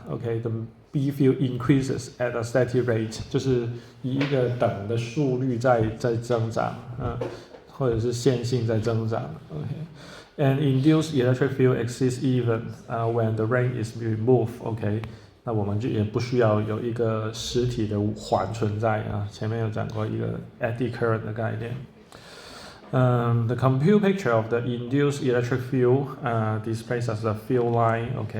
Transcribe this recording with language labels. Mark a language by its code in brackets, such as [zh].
[en] Okay, the B field increases at a steady rate， [zh] 就是以一个等的速率在增长，或者是线性在增长。 [en] Okay，and induced electric field exists even when the ring is removed。 [zh] Okay， 那我们就也不需要有一个实体的环存在啊。前面有讲过一个 eddy current 的概念。 [en] The compute picture of the induced electric field displays as a field line.